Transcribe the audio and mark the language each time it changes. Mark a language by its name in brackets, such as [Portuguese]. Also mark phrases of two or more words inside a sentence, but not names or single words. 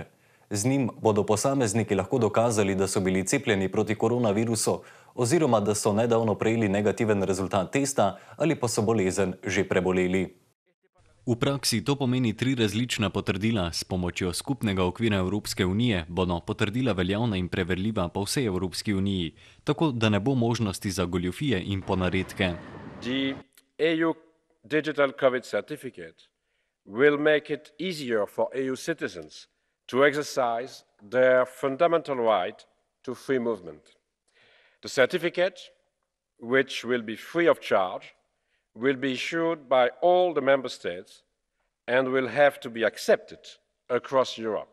[Slovenian] Z njim bodo posamezniki lahko dokazali, da so bili cepljeni proti koronavirusu oziroma da so nedavno prejeli negativen rezultat testa ali pa so bolezen že preboleli. V praksi to pomeni 3 različna potrdila. S pomočjo skupnega okvira Evropske unije bodo potrdila veljavna in preverljiva po vsej Evropski uniji, tako da ne bo možnosti za goljufije in ponaredke. [English] The EU Digital COVID Certificate will make it easier for EU citizens to exercise their fundamental right to free movement. The certificate, which will be free of charge, will be issued by all the member states and will have to be accepted across Europe.